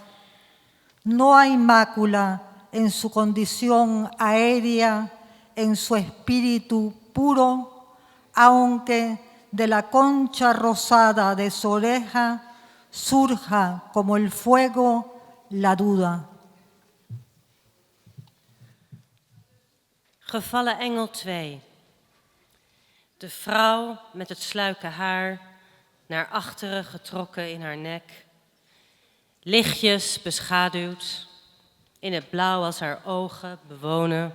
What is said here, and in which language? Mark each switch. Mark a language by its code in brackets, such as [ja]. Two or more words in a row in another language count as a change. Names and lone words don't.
[es] No hay mácula en su condición aérea, en su espíritu puro, aunque de la concha rosada de su oreja surja como el fuego la duda. [nl] Gevallen engel 2. De vrouw met het sluike haar, naar achteren getrokken in haar nek. Lichtjes beschaduwd, in het blauw als haar ogen bewonen.